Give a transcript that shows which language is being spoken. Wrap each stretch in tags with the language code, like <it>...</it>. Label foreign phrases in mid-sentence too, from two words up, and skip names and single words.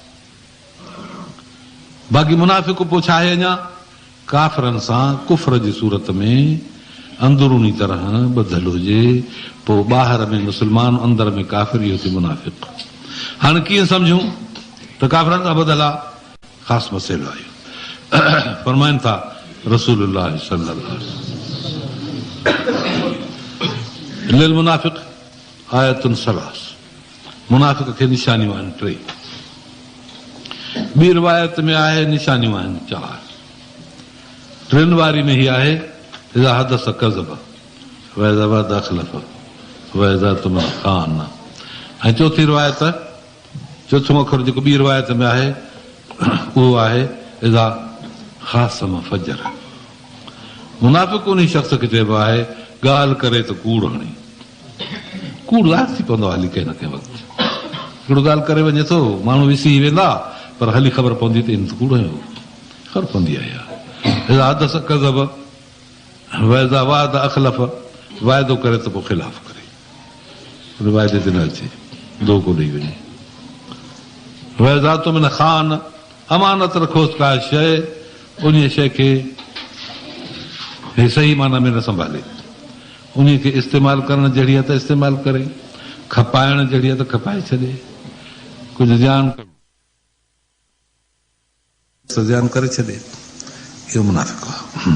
<sd>बाक़ी मुनाफ़िक़ पोइ छा आहे, अञा काफ़िरनि सां कुफ़र जी सूरत में अंदरूनी तरह ॿधल हुजे, पोइ ॿाहिरि में मुस्लमान, अंदर में काफ़िर, इहो थी मुनाफ़िक़। हाणे कीअं सम्झूं त काफ़िरनि सां ॿधल आहे? ख़ासि मसइलो आहे। फरमाइनि था</sd> <ar>رسول الله صلى الله عليه وسلم, للمنافق آية ثلاث,</ar> <sd>मुनाफ़िक़ खे निशानियूं आहिनि 3। ॿी रिवायत में आहे निशानियूं आहिनि 4. टिनि वारी में ही आहे</sd> <ar>إذا حدث كذب وإذا وعد أخلف وإذا اؤتمن خان.</ar> <sd>ऐं चौथी रिवायत, चोथों अखर जेको ॿी रिवायत में आहे उहो आहे</sd> <ar>إذا خاصم فجر.</ar> <sd>मुनाफ़िक़ उन शख़्स खे चइबो आहे ॻाल्हि करे त कूड़ हणी. कूड़ ज़ाहिर थी पवंदो हली कंहिं न कंहिं वक़्तु. हिकिड़ो ॻाल्हि करे वञे थो, माण्हू विसी वेंदा, पर हली ख़बर पवंदी त इन कूड़ हुयो, ख़बर पवंदी आहे.</sd> <ar>إذا حدث كذب وإذا وعد أخلف,</ar> <sd>वाइदो करे त पोइ ख़िलाफ़ करे, वाइदे ते न अचे, धोखो ॾेई वञे.</sd> <ar>وإذا اؤتمن خان,</ar> <sd>अमानत रखोसि का शइ, उन शइ खे हे सही माना में न संभाले, उन खे इस्तेमालु करणु जहिड़ी आहे त इस्तेमालु करे, खपाइण जहिड़ी आहे त खपाए छॾे, कुझु ध्यानु करे छॾे, इहो मुनाफ़िक़ आहे.</sd>